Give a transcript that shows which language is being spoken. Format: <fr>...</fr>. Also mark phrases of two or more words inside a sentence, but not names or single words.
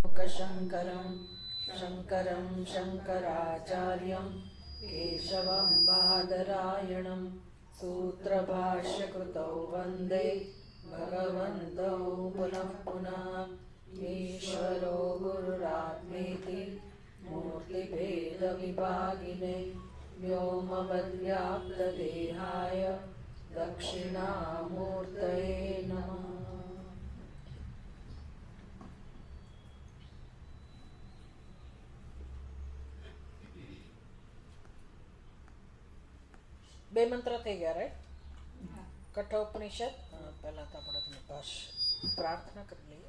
<sa>लोकशङ्करं शङ्करं शङ्कराचार्यं केशवं बादरायणं सूत्रभाष्यकृतौ वन्दे भगवन्तौ पुनः पुनः। ईश्वरो गुरुरात्मेति मूर्तिभेदविभागिने व्योमवद्व्याप्तदेहाय दक्षिणामूर्तये नमः।</sa> <gu>બે મંત્ર થઈ ગયા, રાઈટ? કઠોપનિષદ પહેલા તો આપણે પ્રાર્થના કરી લઈએ.</gu>